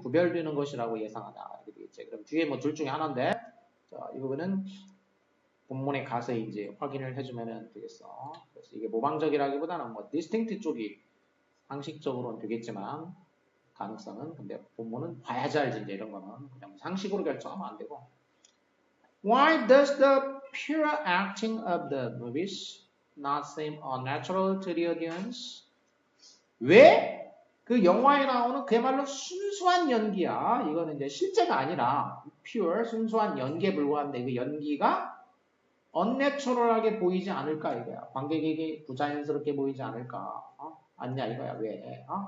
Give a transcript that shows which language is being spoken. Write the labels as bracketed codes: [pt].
[ko] 구별되는 것이라고 예상하냐? 이렇게 되겠지. 그럼 뒤에 뭐 둘 중에 하나인데, 자, 이 부분은 본문에 가서 이제 확인을 해주면 되겠어. 그래서 이게 모방적이라기보다는 뭐 distinct 쪽이 상식적으로는 되겠지만 가능성은 근데 본문은 봐야지 알지 이제 이런 거는 그냥 상식으로 결정하면 안 되고. [en] Why does the pure acting of the movies not seem unnatural to the audience? [ko] 왜? 그 영화에 나오는 그야말로 순수한 연기야. 이거는 이제 실제가 아니라 pure 순수한 연기에 불과한데 그 연기가 unnatural하게 보이지 않을까 이거야. 관객에게 부자연스럽게 보이지 않을까? 아니냐 이거야. 왜?